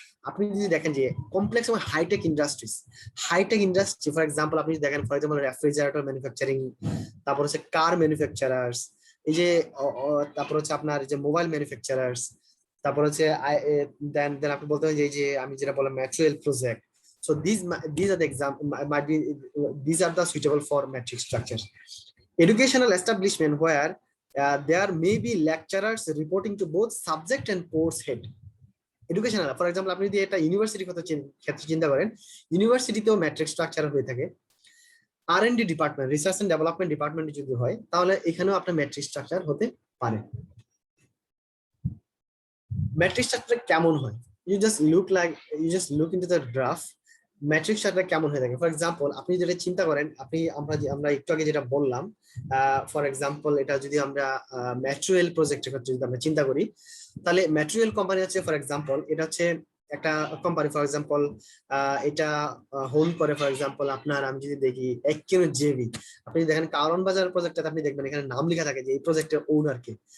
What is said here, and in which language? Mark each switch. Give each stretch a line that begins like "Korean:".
Bangla: আপনি যদি দেখেন যে কমপ্লেক্স এবং হাইটেক ইন্ডাস্ট্রি, ফর এক্সাম্পল আপনি যদি দেখেন ফর এক্সাম্পল রেফ্রিজারেটর ম্যানুফ্যাকচারিং, তারপর হচ্ছে কার ম্যানুফ্যাকচারার্স, এই যে তারপর হচ্ছে আপনার যে মোবাইল ম্যানুফ্যাকচারার্স, তারপর হচ্ছে দেন আপনি বলতে পারেন যে এই যে আমি যেটা বললাম material project.
English: So these are the example might be these are the suitable for matrix structures. Educational establishment where there may be lecturers reporting to both subject and course head. Educational, for example
Bangla: আপনি যদি এটা university ক্ষেত্রে চিন্তা করেন, ইউনিভার্সিটিতেও matrix structure হয়ে থাকে। R&D department, research and development department যদি হয়, তাহলে এখানেও আপনার ম্যাট্রিক্স স্ট্রাকচার হতে পারে। ম্যাট্রিক্স স্ট্রাকচার কেমন হয়,
English: you just look into the graph,
Bangla: matrix structure কেমন হয়ে থাকে। ফর এক্সাম্পল আপনি যেটা চিন্তা করেন, আমরা একটু আগে যেটা বললাম, ফর এক্সাম্পল এটা যদি আমরা ম্যাটেরিয়াল প্রজেক্টের ক্ষেত্রে যদি আমরা চিন্তা করি, তাহলে ম্যাটেরিয়াল কোম্পানি হচ্ছে ফর এক্সাম্পল এটা হচ্ছে একটা কোম্পানি, ফর এক্সাম্পল এটা হোল্ড করে ফর এক্সাম্পল আপনার, আমি যদি দেখি জেবি, আপনি দেখেন কারণ বাজার প্রজেক্টটা আপনি দেখবেন এখানে নাম লেখা থাকে যে এই প্রজেক্টের ওনার কে।